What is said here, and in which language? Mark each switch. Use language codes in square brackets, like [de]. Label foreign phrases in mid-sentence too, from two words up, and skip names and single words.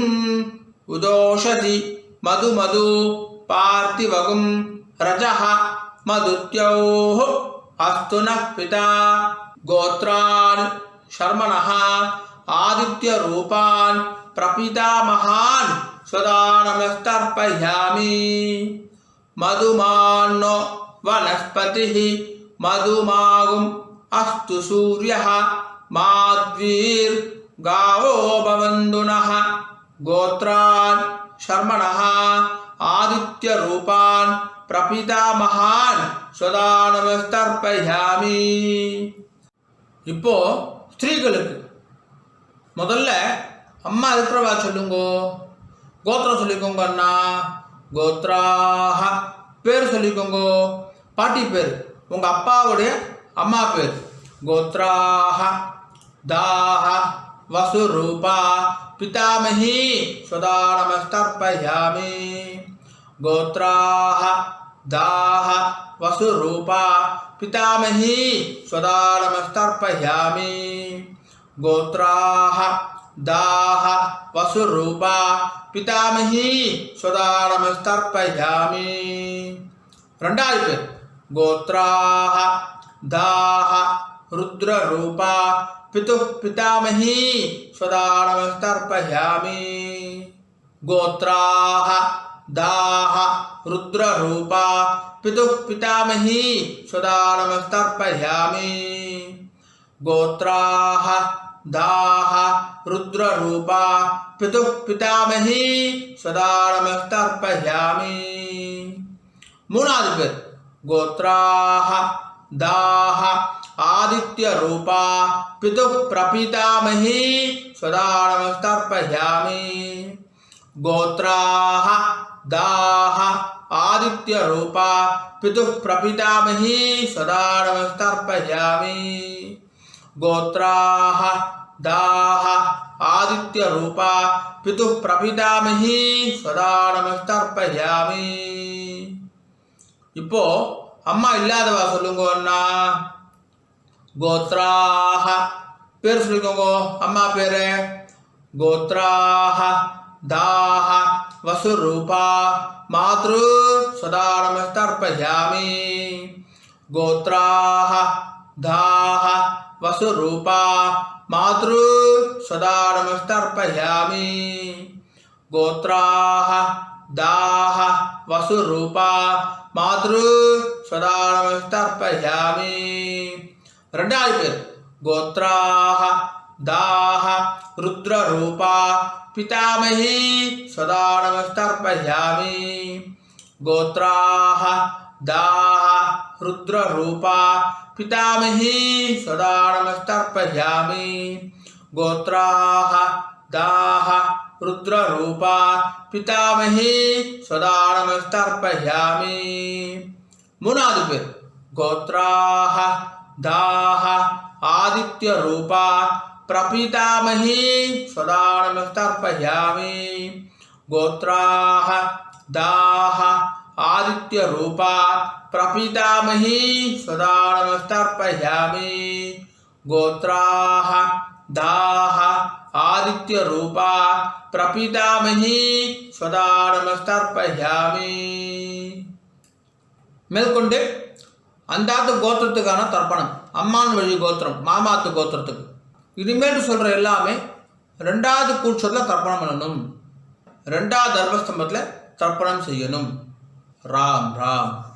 [sa] उदोषधि मधु पार्थिवगुं रजः मधुत्योः अस्तु नः पिता गोत्रान् शर्मणः आदित्यरूपान् प्रपितामहान् स्वदा नमस्तर्पयामि मधुमान्नो वनस्पतिः मधुमागुम् अस्तु सूर्यः माध्वीर्गावो भवन्तु नः गोत्रान् शर्मणः आदित्यरूपान् प्रपितामहान् स्वदा नमस्तर्पयामि [ta] இப்போ ஸ்திரீகளுக்கு முதல்ல அம்மா இருக்கிறவா சொல்லுங்கோ கோத்திரம் சொல்லிக்கோங்க அண்ணா கோத்ராஹ பேர் சொல்லிக்கோங்கோ பாட்டி பேர் உங்க அப்பாவுடைய அம்மா பேர் [sa] गोत्राः दाः वसुरूपा पितामही स्वदा नमस्तर्पयामि गोत्राः दाः वसुरूपा पितामही स्वदा नमस्तर्पयामि गोत्राः दाः वसुरूपा पितामही स्वदा नमस्तर्पयामि [ta] ரெண்டாவது பேர் [sa] गोत्राः दाः रुद्ररूपा पितुः पितामही स्वदा नमस्तर्पयामि गोत्राः दाः रुद्ररूपा पितुः पितामही स्वदा नमस्तर्पयामि गोत्राः दाः रुद्ररूपा पितुः पितामही स्वदा नमस्तर्पयामि [ta] மூணாவது பேர் [sa] गोत्राः दाः आदित्यरूपा पितुः प्रपितामही स्वदा नमस्तर्पयामि गोत्राः दाः आदित्यरूपा पितुः प्रपितामही स्वदा नमस्तर्पयामि गोत्राः दाः आदित्यरूपा पितुः प्रपितामही स्वदा नमस्तर्पयामि [ta] இப்போ அம்மா இல்லாதவா சொல்லுங்க அண்ணா गोत्राः பேர் சொல்லுங்க அம்மா பேரு [sa] गोत्राः दाः वसुरूपा मातृ सदा नमस्तर्पयामि गोत्राः दाः वसुरूपा मातृ सदा नमस्तर्पयामि गोत्राः दाः वसुरूपा मातृ सदा नमस्तर्पयामि [ta] ரெண்டாவது பேர் [sa] गोत्राः दाः रुद्ररूपा पितामही सदा नमस्तर्पयामि गोत्राः दाः रुद्ररूपा पितामही सदा नमस्तर्पयामि गोत्राः दाः रुद्ररूपा पितामही सदा नमस्तर्पयामि [ta] மூணாவது பேர் [sa] गोत्राः दाः आदित्यरूपा प्रपितामही सदा नमस्तर्पयामि गोत्राः दाः आदित्यरूपा प्रपितामही सदा नमस्तर्पयामि गोत्राः दाः आदित्यरूपा प्रपितामही सदा नमस्तर्पयामि [ta] மேற்கொண்டு அந்தாத்து கோத்திரத்துக்கான தர்ப்பணம், அம்மான் வழி கோத்திரம், மாமாத்து கோத்திரத்துக்கு. இனிமேல் சொல்கிற எல்லாமே ரெண்டாவது கூட்சத்தில் தர்ப்பணம் பண்ணணும், ரெண்டாவது தர்மஸ்தம்பத்தில் தர்ப்பணம் செய்யணும். ராம் ராம்.